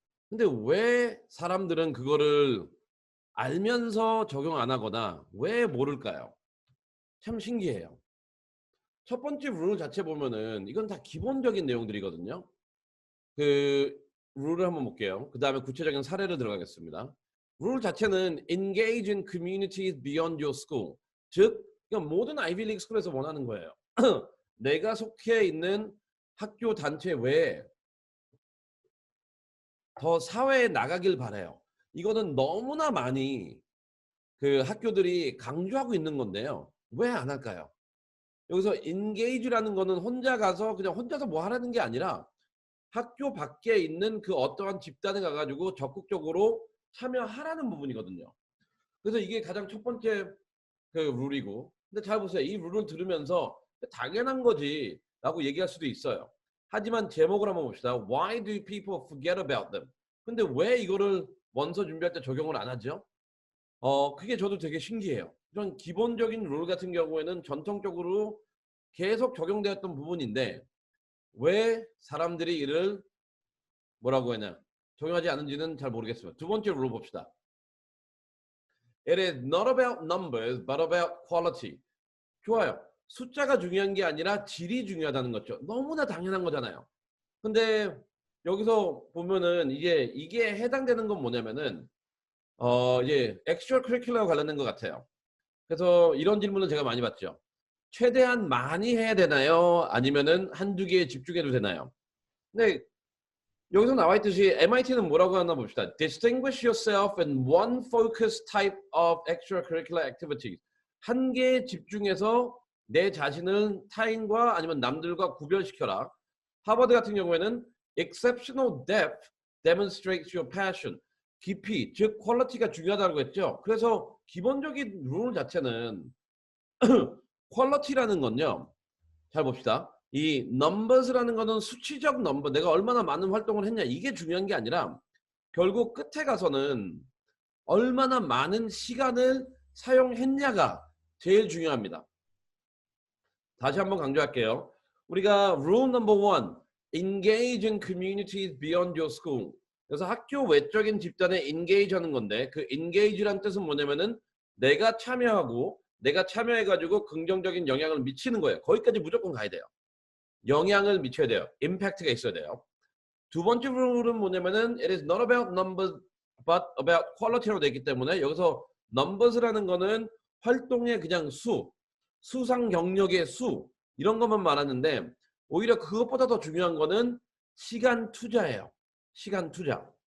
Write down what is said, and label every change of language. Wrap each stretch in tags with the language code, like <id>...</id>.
<ko>근데 왜 사람들은 그거를 알면서 적용 안 하거나 왜 모를까요? 참 신기해요. 첫 번째 룰 자체 보면은 이건 다 기본적인 내용들이거든요. 그 룰을 한번 볼게요. 그다음에 구체적인 사례를 들어가겠습니다. 룰 자체는</ko> <en>engage in communities beyond your school.</en> <ko>즉 그러니까 모든 아이비 리그 스쿨에서 원하는 거예요. 내가 속해 있는 학교 단체 외에 더 사회에 나가길 바라요. 이거는 너무나 많이 그 학교들이 강조하고 있는 건데요. 왜 안 할까요? 여기서 engage라는 거는 혼자 가서 그냥 혼자서 뭐 하라는 게 아니라 학교 밖에 있는 그 어떠한 집단에 가 가지고 적극적으로 참여하라는 부분이거든요. 그래서 이게 가장 첫 번째 그 룰이고, 근데 잘 보세요. 이 룰을 들으면서 '당연한 거지.'라고 얘기할 수도 있어요. 하지만 제목을 한번 봅시다.</ko> <en>Why do people forget about them?</en> <ko>근데 왜 이거를 원서 준비할 때 적용을 안 하죠? 그게 저도 되게 신기해요. 이런 기본적인 룰 같은 경우에는 전통적으로 계속 적용되었던 부분인데 왜 사람들이 이를 뭐라고 하냐 적용하지 않은지는 잘 모르겠어요. 두 번째 룰을 봅시다.</ko> <en>It is not about numbers but about quality.</en> <ko>좋아요. 숫자가 중요한 게 아니라 질이 중요하다는 거죠. 너무나 당연한 거잖아요. 근데 여기서 보면은 이게 해당되는 건 뭐냐면은 이제 extra curricular 관련된 것 같아요. 그래서 이런 질문을 제가 많이 받죠. 최대한 많이 해야 되나요? 아니면은 한두 개에 집중해도 되나요? 근데 여기서 나와 있듯이 MIT는 뭐라고 하나 봅시다.</ko> <en>Distinguish yourself in one focused type of extracurricular activities.</en> <ko>한 개에 집중해서 내 자신을 타인과 아니면 남들과 구별시켜라. 하버드 같은 경우에는</ko> <en>exceptional depth demonstrates your passion.</en> <ko>깊이, 즉 퀄리티가 중요하다고 했죠. 그래서 기본적인 룰 자체는 퀄리티라는 건요. 잘 봅시다. 이 넘버스라는 거는 수치적 넘버, 내가 얼마나 많은 활동을 했냐 이게 중요한 게 아니라 결국 끝에 가서는 얼마나 많은 시간을 사용했냐가 제일 중요합니다. 다시 한번 강조할게요. 우리가</ko> <en>rule number one, engage in communities beyond your school.</en> <ko>그래서 학교 외적인 집단에 engage 하는 건데 그 engage란 뜻은 뭐냐면은 내가 참여하고 내가 참여해가지고 긍정적인 영향을 미치는 거예요. 거기까지 무조건 가야 돼요. 영향을 미쳐야 돼요. 임팩트가 있어야 돼요. 두 번째 룰은 뭐냐면은</ko> <en>it is not about numbers but about quality</en> <ko>로 되기 때문에 여기서 numbers라는 거는 활동의 그냥 수상 경력의 수 이런 것만 말하는데 오히려 그것보다 더 중요한 거는 시간 투자예요. 시간 투자.</ko>